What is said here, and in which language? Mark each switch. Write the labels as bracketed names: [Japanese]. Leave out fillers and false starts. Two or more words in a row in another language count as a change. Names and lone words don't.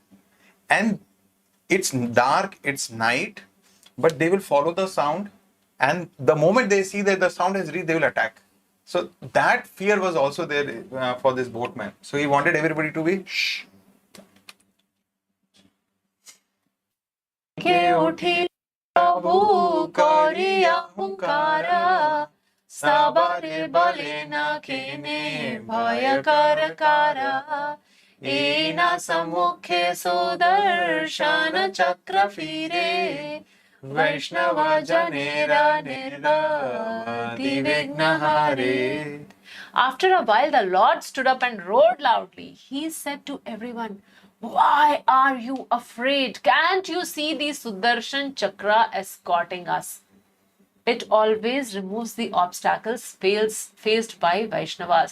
[English] And it's dark, it's night, but they will follow the sound. And the moment they see that the sound has reached, they will attack. So that fear was also there for this boatman. So he wanted everybody to be shh. [Bangla] প্রভু করিয়া হুঙ্কার, সবারে বলেন কেনে ভয় করকার, এনা সমুখে সুদর্শন চক্র ফিরে, বৈষ্ণব জনের নিবর্তি বিঘ্নহরে. [English] After a while, the Lord stood up and roared loudly. He said to everyone, why are you afraid? Can't you see the Sudarshan Chakra escorting us? It always removes the obstacles faced by Vaishnavas.